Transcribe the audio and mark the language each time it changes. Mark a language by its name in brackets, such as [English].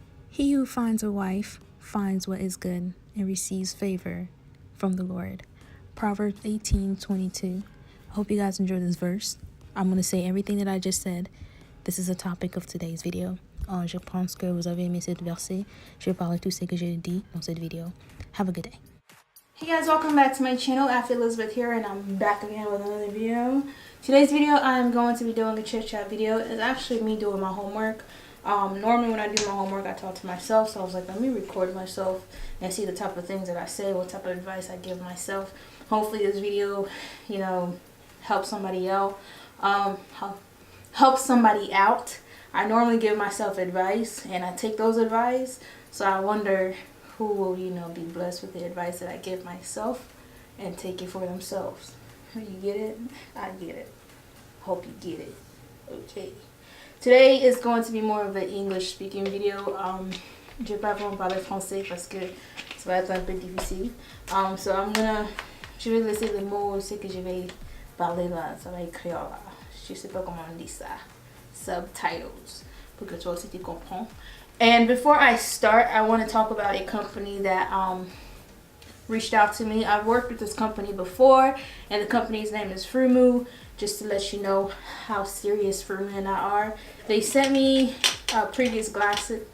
[English] He who finds a wife finds what is good and receives favor from the Lord. Proverbs 18:22. I hope you guys enjoyed this verse. I'm going to say everything that I just said. This is the topic of today's video. [French] Je pense que vous avez aimé cette verset. Je vais parler tout ce que j'ai dit dans cette vidéo. [English] Have a good day. Hey guys, welcome back to my channel. After Elizabeth here, and I'm back again with another video. Today's video, I'm going to be doing a chit chat video. It's actually me doing my homework. Normally when I do my homework, I talk to myself, so I was like, let me record myself and see the type of things that I say, what type of advice I give myself. Hopefully this video, helps somebody out. Help somebody out. I normally give myself advice, and I take those advice, so I wonder who will, be blessed with the advice that I give myself and take it for themselves. You get it? I get it. Hope you get it. Okay. Today is going to be more of an English speaking video. [French] Je vais pas vraiment parler français parce que ça va être un peu difficile. So je vais laisser les mots, ce que je vais parler là, ça va écrire là. Je sais pas comment on dit ça. Subtitles, pour que toi aussi tu comprends. [English] And before I start, I want to talk about a company that reached out to me. I've worked with this company before, and the company's name is Frumu. Just to let you know how serious Frumu and I are. They sent me previous glasses.